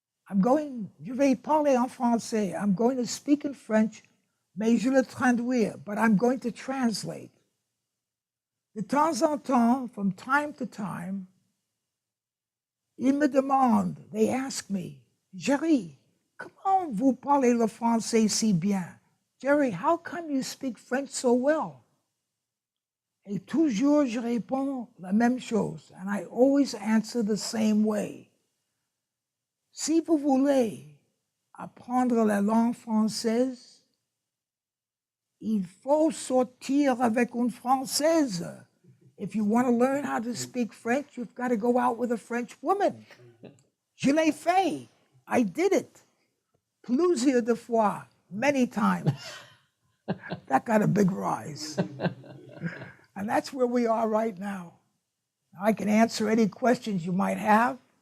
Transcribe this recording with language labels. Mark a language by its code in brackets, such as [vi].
[fr] Je vais parler en français. [en] I'm going to speak in French, [fr] mais je le traduire, [en] but I'm going to translate. [fr] De temps en temps, [en] from time to time, [fr] ils me demandent, [en] they ask me, [fr] Jerry, comment vous parlez le français si bien? [en] Jerry, how come you speak French so well? [fr] Et toujours je réponds la même chose, [en] and I always answer the same way. [fr] Si vous voulez apprendre la langue française, il faut sortir avec une Française. [en] If you want to learn how to speak French, you've got to go out with a French woman. [fr] Je l'ai fait. [en] I did it. [fr] Plusieurs de fois, [en] many times. That got a big rise. And that's where we are right now. I can answer any questions you might have.